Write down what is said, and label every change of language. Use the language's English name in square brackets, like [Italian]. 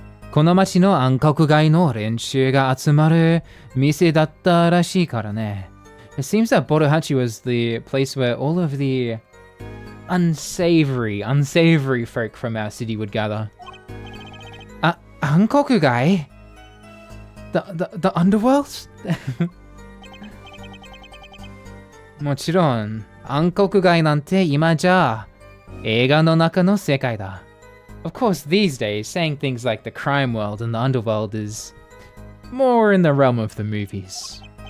[Japanese] この町の暗黒街の連中が集まる店だったらしいからね。 [English] It seems that Bodohachi was the place where all of the unsavory folk from our city would gather. 暗黒街?The underworld? [Japanese] もちろん、暗黒街なんて今じゃ映画の中の世界だ。 [English] Of course, these days, saying things like the crime world and the underworld is more in the realm of the movies.